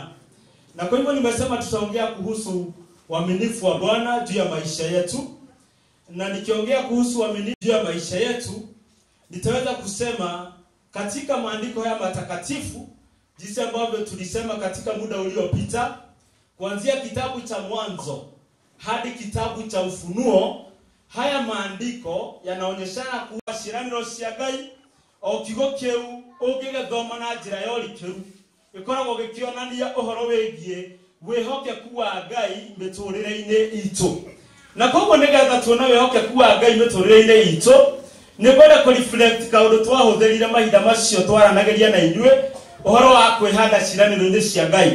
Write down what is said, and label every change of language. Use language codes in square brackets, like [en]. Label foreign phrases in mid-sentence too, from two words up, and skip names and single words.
[sw] Na kwa hivyo nimesema tutaongea kuhusu uaminifu wa Bwana juu ya maisha yetu. Na nikiongea kuhusu uaminifu juu ya maisha yetu, nitaweza kusema katika maandiko haya matakatifu jinsi ambavyo tulisema katika muda uliopita, kuanzia kitabu cha Mwanzo hadi kitabu cha Ufunuo. Haya maandiko yanaonyeshana kuwa [ki] ciraniro cia Ngai o kigo kiu ungigethoma na njira ya ũrikĩru ikoragwo gĩkĩonania ũhoro wĩgiĩ wĩhokeku wa Ngai mĩtũrĩre-inĩ itũ. Na koguo nĩgetha tuone wĩhokeku wa Ngai mĩtũrĩre-inĩ itũ, nĩngwenda kũ-reflect kaũndũ twahũthĩrire mahinda macio twaranagĩria na inyuĩ ũhoro wa kwĩhanda ciranĩro-inĩ cia Ngai.